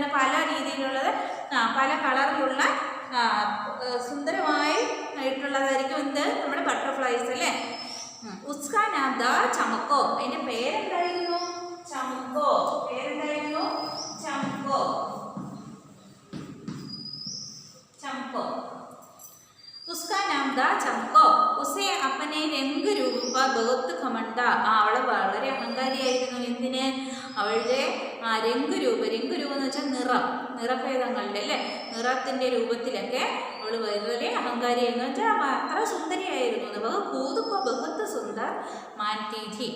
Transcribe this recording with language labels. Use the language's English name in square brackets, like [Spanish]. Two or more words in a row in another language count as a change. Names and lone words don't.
[Malayalam] പല രീതിയിലുള്ളത്, പല കളറിലുള്ള സുന്ദരമായി ആയിട്ടുള്ളതായിരിക്കും എന്ത്? നമ്മുടെ ബട്ടർഫ്ലൈസ് അല്ലേ. [Hindi] उसका नाम था चमको. [Malayalam] അതിൻ്റെ പേരെന്തായിരുന്നു? ചമക്കോ. പേരെന്തായിരുന്നു? ചമക്കോ. [Hindi] चमको. उसका नाम था चमको. उसे अपने रंग रूप पर बहुत घमंड था. [Malayalam] അവൾ വളരെ അഹങ്കാരിയായിരുന്നു. എന്തിന്? അവളുടെ [Hindi] रंग रूपम [Malayalam] എന്ന് വെച്ചാൽ നിറഭേദങ്ങളുടെ അല്ലേ, നിറത്തിൻ്റെ രൂപത്തിലൊക്കെ അവൾ വളരെ അഹങ്കാരിയായിരുന്നു. വെച്ചാൽ അത്ര സുന്ദരിയായിരുന്നു. [Hindi] बहुत सुंदर मानतीथी.